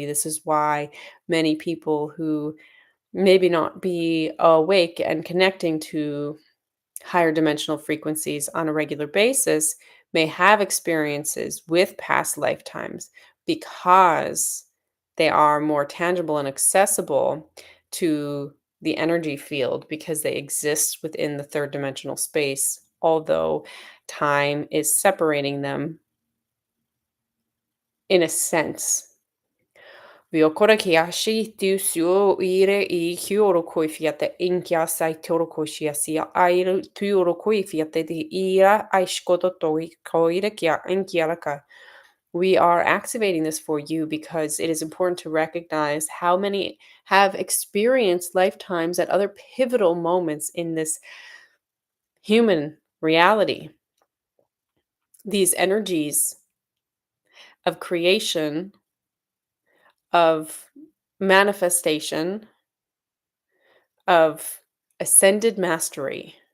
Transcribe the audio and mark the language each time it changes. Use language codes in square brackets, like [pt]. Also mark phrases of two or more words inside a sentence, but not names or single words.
[en] This is why many people who maybe not be awake and connecting to higher dimensional frequencies on a regular basis may have experiences with past lifetimes because they are more tangible and accessible to the energy field because they exist within the third dimensional space, although time is separating them in a sense. Viokora kiashi tu suo ire I kioro koifiate inkia sai toro koshia airu tuoro koifiate di ira aishkoto toi koire kia inkiaraka. We are activating this for you because it is important to recognize how many have experienced lifetimes at other pivotal moments in this human reality. These energies of creation, of manifestation, of ascended mastery.